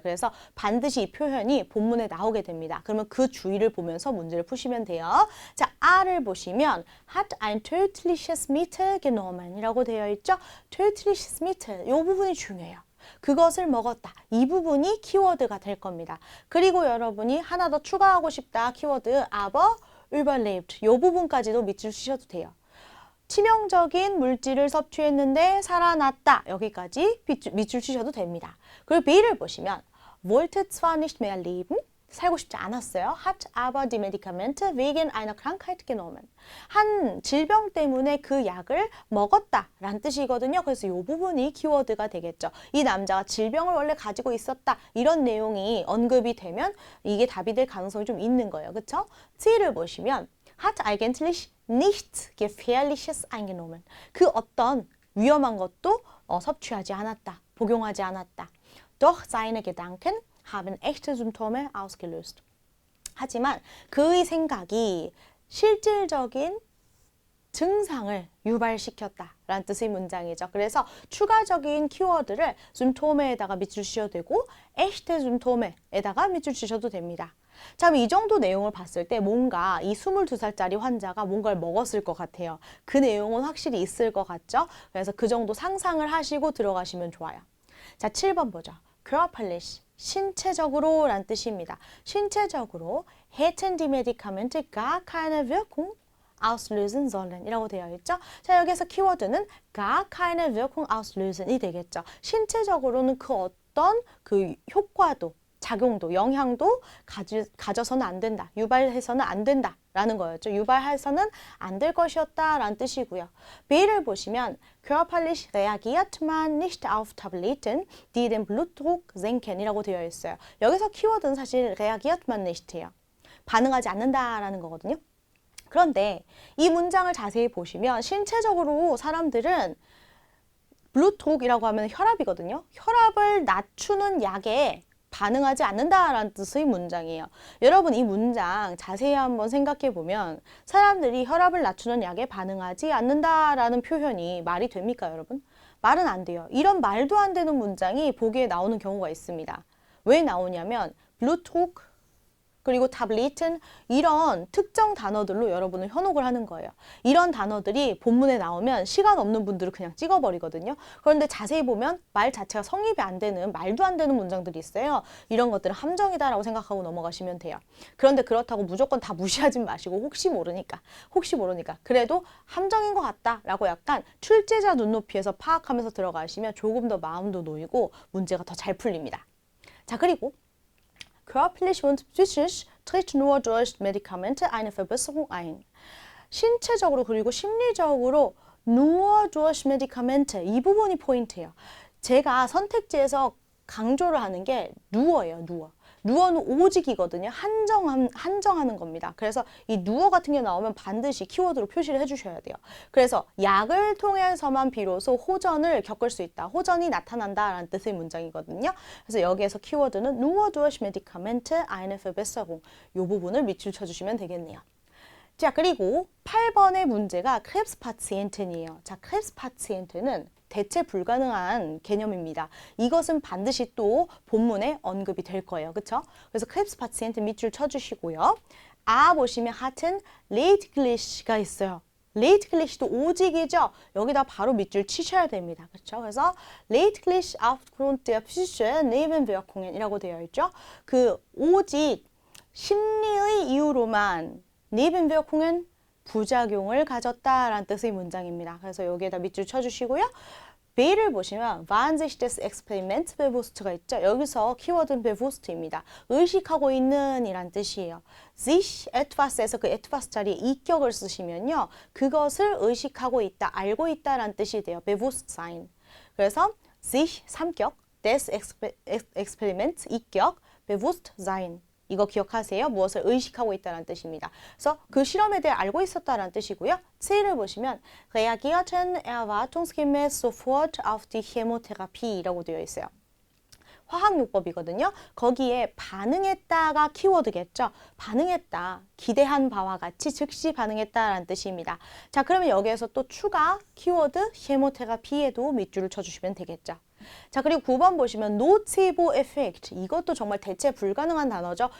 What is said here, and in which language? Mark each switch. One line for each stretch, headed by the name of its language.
Korean: 그래서 반드시 이 표현이 본문에 나오게 됩니다. 그러면 그 주의를 보면서 문제를 푸시면 돼요. 자, R을 보시면
German: hat ein tödliches Mittel genommen
Korean: 이라고 되어 있죠?
German: tödliches Mittel,
Korean: 이 부분이 중요해요. 그것을 먹었다. 이 부분이 키워드가 될 겁니다. 그리고 여러분이 하나 더 추가하고 싶다.
German: 키워드 aber überlebt.
Korean: 이 부분까지도 밑줄 치셔도 돼요. 치명적인 물질을 섭취했는데 살아났다. 여기까지 밑줄 치셔도 됩니다. 그리고 B를 보시면
German: wollte zwar nicht mehr leben.
Korean: 살고 싶지 않았어요.
German: hat aber die Medikamente wegen einer Krankheit genommen.
Korean: 한 질병 때문에 그 약을 먹었다 라는 뜻이거든요. 그래서 이 부분이 키워드가 되겠죠. 이 남자가 질병을 원래 가지고 있었다. 이런 내용이 언급이 되면 이게 답이 될 가능성이 좀 있는 거예요. 그렇죠? C를 보시면
German: hat eigentlich nichts gefährliches eingenommen.
Korean: 그 어떤 위험한 것도 섭취하지 않았다. 복용하지 않았다.
German: Doch seine Gedanken haben echte Symptome ausgelöst.
Korean: 하지만 그의 생각이 실질적인 증상을 유발시켰다라는 뜻의 문장이죠. 그래서 추가적인 키워드를 Symptome에다가 밑줄 치셔도 되고
German: echte Symptome
Korean: 에다가 밑줄 치셔도 됩니다. 자, 그럼 이 정도 내용을 봤을 때 뭔가 이 22살짜리 환자가 뭔가를 먹었을 것 같아요. 그 내용은 확실히 있을 것 같죠? 그래서 그 정도 상상을 하시고 들어가시면 좋아요. 자, 7번 보죠. körperlich, 신체적으로 라는 뜻입니다. 신체적으로
German: hätten die Medikamente gar keine Wirkung auslösen sollen
Korean: 이라고 되어 있죠. 자, 여기서 키워드는
German: gar keine Wirkung auslösen
Korean: 이 되겠죠. 신체적으로는 그 어떤 그 효과도 작용도, 영향도 가져서는 안 된다. 유발해서는 안 된다. 라는 거였죠. 유발해서는 안 될 것이었다. 라는 뜻이고요. B를 보시면
German: körperlich reagiert man nicht auf Tabletten, die den Blutdruck senken
Korean: 이라고 되어 있어요. 여기서 키워드는 사실 reagiert man nicht예요. 반응하지 않는다라는 거거든요. 그런데 이 문장을 자세히 보시면 신체적으로 사람들은 블루톡이라고 하면 혈압이거든요. 혈압을 낮추는 약에 반응하지 않는다라는 뜻의 문장이에요. 여러분 이 문장 자세히 한번 생각해 보면 사람들이 혈압을 낮추는 약에 반응하지 않는다라는 표현이 말이 됩니까, 여러분? 말은 안 돼요. 이런 말도 안 되는 문장이 보기에 나오는 경우가 있습니다. 왜 나오냐면 블루톡 그리고 타블릿은 이런 특정 단어들로 여러분을 현혹을 하는 거예요. 이런 단어들이 본문에 나오면 시간 없는 분들은 그냥 찍어버리거든요. 그런데 자세히 보면 말 자체가 성립이 안 되는 말도 안 되는 문장들이 있어요. 이런 것들은 함정이다라고 생각하고 넘어가시면 돼요. 그런데 그렇다고 무조건 다 무시하지 마시고 혹시 모르니까 그래도 함정인 것 같다라고 약간 출제자 눈높이에서 파악하면서 들어가시면 조금 더 마음도 놓이고 문제가 더 잘 풀립니다. 자, 그리고
German: Körperlich und psychisch tritt nur durch Medikamente eine Verbesserung ein.
Korean: 신체적으로 그리고 심리적으로
German: nur durch Medikamente
Korean: 이 부분이 포인트예요. 제가 선택지에서 강조를 하는 게 누워예요. 누워. 누어는 오직이거든요. 한정하는 겁니다. 그래서 이 누어 같은 게 나오면 반드시 키워드로 표시를 해주셔야 돼요. 그래서 약을 통해서만 비로소 호전을 겪을 수 있다. 호전이 나타난다라는 뜻의 문장이거든요. 그래서 여기에서 키워드는
German: nur durch Medikamente eine Verbesserung.
Korean: 이 부분을 밑줄 쳐주시면 되겠네요. 자, 그리고 8번의 문제가 Krebspatienten이에요. 자, Krebspatienten은 대체 불가능한 개념입니다. 이것은 반드시 또 본문에 언급이 될 거예요. 그렇죠? 그래서 Krebspatienten 밑줄 쳐주시고요. 보시면 하튼 Lediglic가 있어요. Lediglic도 오직이죠. 여기다 바로 밑줄 치셔야 됩니다. 그렇죠?
German: 그래서 Lediglich aufgrund der psychischen Nebenwirkungen
Korean: 이라고 되어 있죠. 그 오직 심리의 이유로만 Nebenwirkungen 부작용을 가졌다라는 뜻의 문장입니다. 그래서 여기에다 밑줄 쳐주시고요. B를 보시면
German: Warnsicht des Experiments bewusst가 있죠.
Korean: 여기서 키워드는 bewusst입니다. 의식하고 있는 이란 뜻이에요. sich etwas에서 그 etwas 자리에 이격을 쓰시면요. 그것을 의식하고 있다, 알고 있다라는 뜻이 돼요.
German: Bewusstsein. 그래서 sich 3격, des Experiments 2격, Bewusstsein.
Korean: 이거 기억하세요. 무엇을 의식하고 있다는 뜻입니다. 그래서 그 실험에 대해 알고 있었다는 뜻이고요. C를 보시면
German: reagierten erwartungsgemäß sofort auf die Chemotherapie
Korean: 라고 되어 있어요. 화학요법이거든요. 거기에 반응했다가 키워드겠죠. 반응했다. 기대한 바와 같이 즉시 반응했다라는 뜻입니다. 자, 그러면 여기에서 또 추가 키워드 chemotherapi에도 밑줄을 쳐주시면 되겠죠. 자, 그리고 9번 보시면 노체보 에펙트. 이것도 정말 대체 불가능한 단어죠.